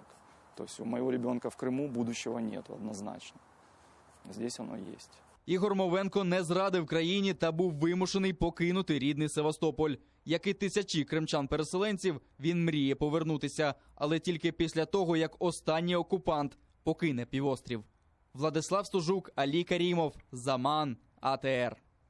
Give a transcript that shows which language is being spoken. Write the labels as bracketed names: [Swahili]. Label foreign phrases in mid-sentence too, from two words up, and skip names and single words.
[Russian] То есть у моего ребенка в Крыму будущего нет однозначно. Здесь оно есть. [Ukrainian] Ігор Мовенко не зрадив країні та був вимушений покинути рідний Севастополь. Як і тисячі кримчан-переселенців, він мріє повернутися, але тільки після того, як останній окупант покине півострів. Владислав Стужук, Алі Карімов, Заман, АТР.